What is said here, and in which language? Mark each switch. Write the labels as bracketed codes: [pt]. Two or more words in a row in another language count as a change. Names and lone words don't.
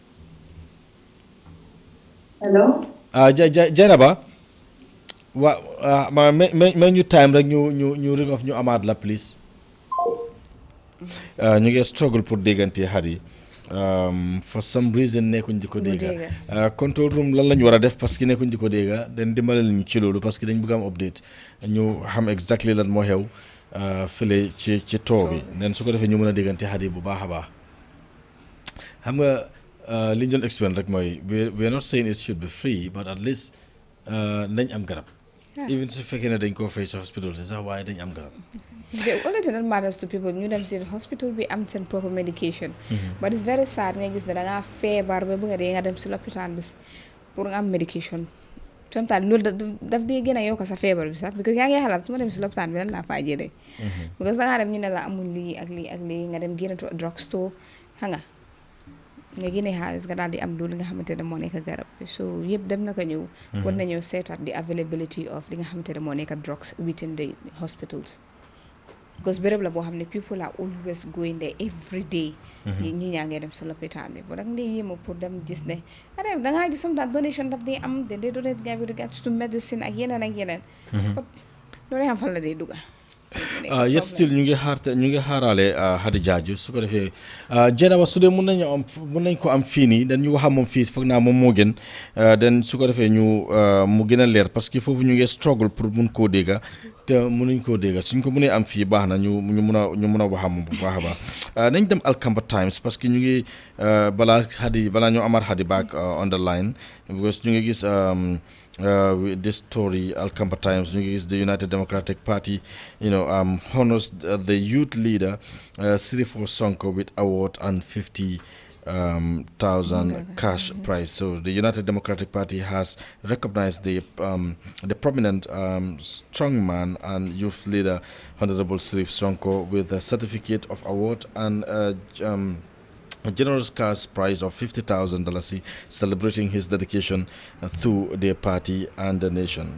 [en] hello. [wo] Jaynaba waaw ma ñu time rek ñu ring off ñu amaat la please. ñu ngi struggle pour déggante Hadi [en] for some reason [wo] nekkuñ di ko dégga [en] control room [wo] lan lañu war a def [fr] parce que [wo] nekkuñ di ko dégga dañ dimbale ñu ci loolu [fr] parce que [wo] dañ bëgg am update ñu xam exactly lan moo xew fële ci too bi nen su ko defee ñu mën a déggante Hadi bu baax a baax xam nga li ñu doon explain rek mooy [en] we are not saying it should be free but at least [wo] nañ am garab even su fekkee ne dañ koo fay sa hospital si sax waaye dañ am garab. [en] The only thing that matters to people [wo] ñu dem si hospital bi am seen [en] proper medication. But it's very sad [wo] nga gis ne da ngaa feebar ba bëgg a dee nga dem si lopitaan bi pour nga am medication. Sometimes loolu daf dee gën a yokk sa feebar bi sax because yaa ngi xalaat su ma dem si lopitaan bi lan laa faa jëlee. Because da ngaa dem ñu ne la amul lii ak lii ak lii nga dem génn [en] to a drug store [wo] xam nga génne xaalis nga daal di am loolu nga xamante ne moo nekk garab so yëpp dem na ko ñëw. war nañoo seetaat [en] the availability of [wo] li nga xamante ne moo nekk [en] drugs within the hospitals. Because [wo] béréb la boo xam ne [en] people are always going there every day. [wo] ñi ñaa ngee dem sa lopitaan bi ba da nga dee yéema pour dem gis ne da ngaa gis [en] some donation [wo] daf dee am de dee donate nga bi [en] regards to medicine [wo] ak yeneen ak yeneen. loolu xam fan la dee dugga. [en] Yes still [wo] ñu ngi xaaraale Hadi Jaaju su ko defee Jenaba su dee mun nañ ko am fii nii dañ ñu wax moom fii foog naa moom moo gën den su ko defee ñu mu gën a leer [fr] parce que [wo] foofu ñu ngi struggle pour mun koo dégga te mënuñ koo dégga suñ ko mënee am fii baax na ñu mun a wax moom bu baax a baax nañ dem Alkamba Times [fr] parce que [wo] ñu ngi balaa ñoo amaat Hadi [en] back on the line because [wo] ñu ngi gis [en] this story [wo] Alkamba Times ñu ngi gis [en] the United Democratic Party honors the youth leader Sirifo Sonko with award and 50,000 cash prize. So the United Democratic Party has recognized the prominent strongman and youth leader Honorable Sirif Sonko with a certificate of award and a generous cash prize of $50,000 celebrating his dedication to their party and the nation.